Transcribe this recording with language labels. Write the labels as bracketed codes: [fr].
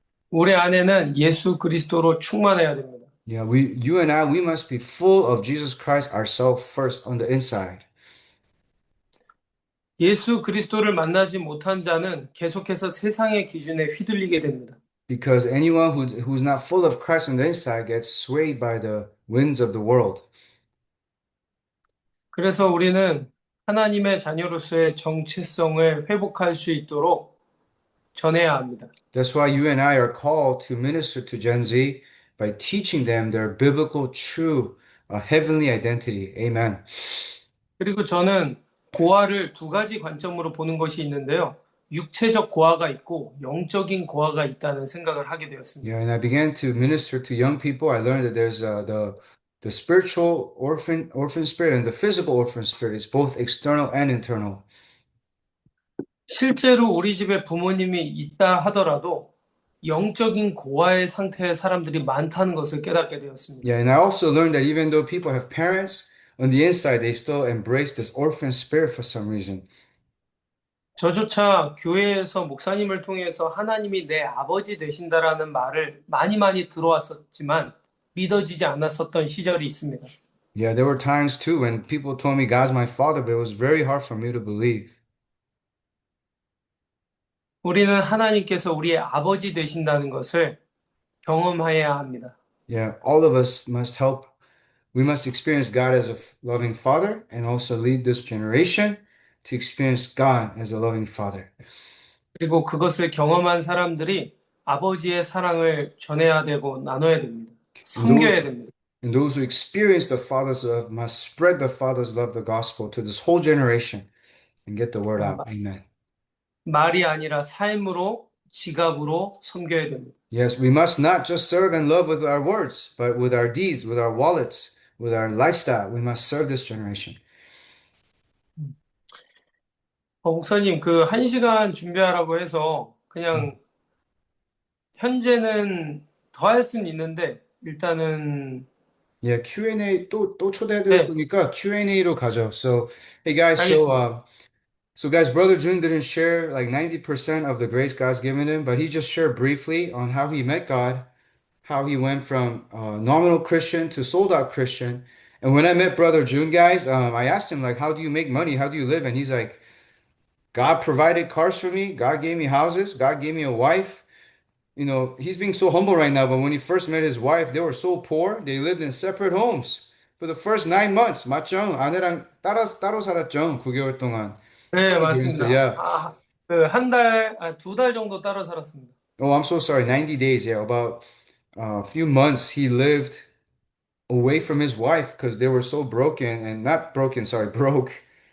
[ko] 우리 안에는 예수 그리스도로 충만해야 됩니다. [en] Yeah, you and I, we must be full of Jesus Christ ourselves first on the inside. [ko] 예수 그리스도를 만나지 못한 자는 계속해서 세상의 기준에 휘둘리게 됩니다. [en] Because anyone who's not full of Christ on the inside gets swayed by the winds of the world. [ko] 그래서 우리는 하나님의 자녀로서의 정체성을 회복할 수 있도록 전해야 합니다. [en] That's why you and I are called to minister to Gen Z by teaching them their biblical, true, heavenly identity. Amen. [ko] 그리고 저는 고아를 두 가지 관점으로 보는 것이 있는데요. 육체적 고아가 있고 영적인 고아가 있다는 생각을 하게 되었습니다. [en] Yeah, and I began to minister to young people. I learned that there's the The spiritual orphan spirit and the physical orphan spirit is both external and internal. [ko] 실제로 우리 집에 부모님이 있다 하더라도 영적인 고아의 상태의 사람들이 많다는 것을 깨닫게 되었습니다. [en] Yeah, and I also learned that even though people have parents, on the inside they still embrace this orphan spirit for some reason. [ko] 저조차 교회에서 목사님을 통해서 하나님이 내 아버지 되신다라는 말을 많이 들어왔었지만 믿어지지 않았었던 시절이 있습니다. [en] Yeah, there were times too when people told me God's my father, but it was very hard for me to believe. [ko] 우리는 하나님께서 우리의 아버지 되신다는 것을 경험해야 합니다. [en] Yeah, all of us must help. We must experience God as a loving father and also lead this generation to experience God as a loving father. [ko] 그리고 그것을 경험한 사람들이 아버지의 사랑을 전해야 되고 나눠야 됩니다. 섬겨야 됩니다. [en] And those who experience the Father's love must spread the Father's love, the gospel, to this whole generation and get the word out. Amen. [ko] 말이 아니라 삶으로, 지갑으로 섬겨야 됩니다. [en] Yes, we must not just serve and love with our words, but with our deeds, with our wallets, with our lifestyle. We must serve this generation. [ko] 목사님, 그 1시간 준비하라고 해서 그냥 현재는 더 할 수는 있는데 일단은 Yeah, Q&A 또 초대해드릴 거니까 Q&A로 가죠. [en] So, hey guys, [ko] 알겠습니다. [en] so guys, Brother June didn't share like 90% of the grace God's given him, but he just shared briefly on how he met God, how he went from nominal Christian to sold out Christian. And when I met Brother June, guys, I asked him like, how do you make money? How do you live? And he's like, God provided cars for me. God gave me houses. God gave me a wife. You know, he's being so humble right now, but when he first met his wife, they were so poor. They lived in separate homes for the first 9 months. [ko] 맞죠? 아내랑 따로 살았죠. 9개월 동안. 네, 처음에 맞습니다. 그랬을 때, yeah. 그 2달 정도 따로 살았습니다. [en] Oh, I'm so sorry. 90 days. Yeah, about a few months he lived away from his wife because they were so broken and not broken, sorry, broke.